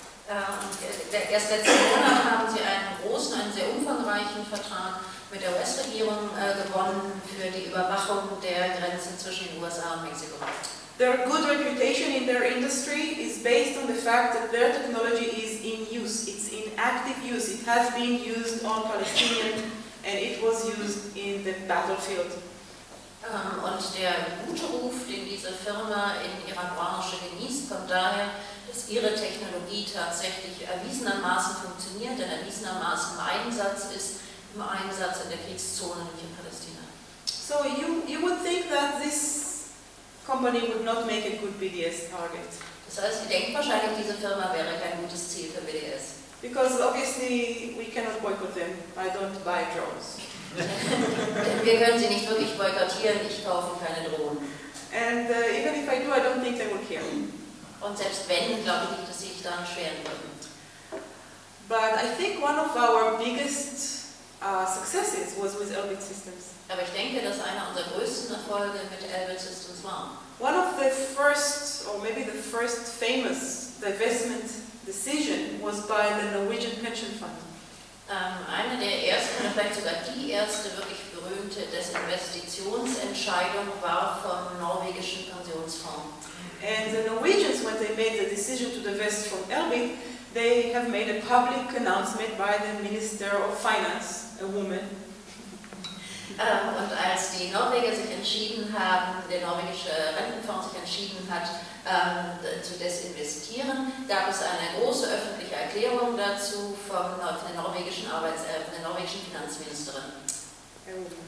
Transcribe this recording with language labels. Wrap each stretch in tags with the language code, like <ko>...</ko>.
<de>Erst letzten Monat haben sie einen sehr umfangreichen Vertrag mit der US-Regierung gewonnen für die Überwachung der Grenze zwischen den USA und Mexiko.</de> <en>Their good reputation in their industry is based on the fact that their technology is in use. It's in active use. It has been used on Palestinian and it was used in the battlefield.</en> <de>Und der gute Ruf, den diese Firma in ihrer Branche genießt, kommt daher, dass ihre Technologie tatsächlich erwiesenermaßen funktioniert, denn erwiesenermaßen im Einsatz ist, im Einsatz in der Kriegszone in Palästina.</de> <en>So you would think that this company would not make a good BDS target.</en> <de>Das heißt, Sie denken wahrscheinlich, diese Firma wäre kein gutes Ziel für BDS.</de> <en>Because obviously we cannot boycott them. I don't buy drones.</en> <de>Wir können sie nicht wirklich boykottieren. Ich kaufe keine Drohnen.</de> <en>And even if I do, I don't think they would care.</en> <de>Und selbst wenn, glaube ich nicht, dass sie sich daran scheren würden.</de> <en>But I think one of our biggest successes was with Elbit Systems.</en> <de>Aber ich denke, dass einer unserer größten Erfolge mit Elbit Systems war.</de> <en>One of the first, or maybe the first famous divestment decision was by the Norwegian pension fund.</en> <de>Eine der ersten, oder vielleicht sogar die erste wirklich berühmte Desinvestitionsentscheidung war vom norwegischen Pensionsfonds.</de> <en>And the Norwegians, when they made the decision to divest from Elbit, they have made a public announcement by the Minister of Finance, a woman.</en> <de>Und als die Norweger sich entschieden haben, der norwegische Rentenfonds sich entschieden hat, zu desinvestieren, gab es eine große öffentliche Erklärung dazu vom, von der norwegischen Arbeits-, von der norwegischen Finanzministerin.</de>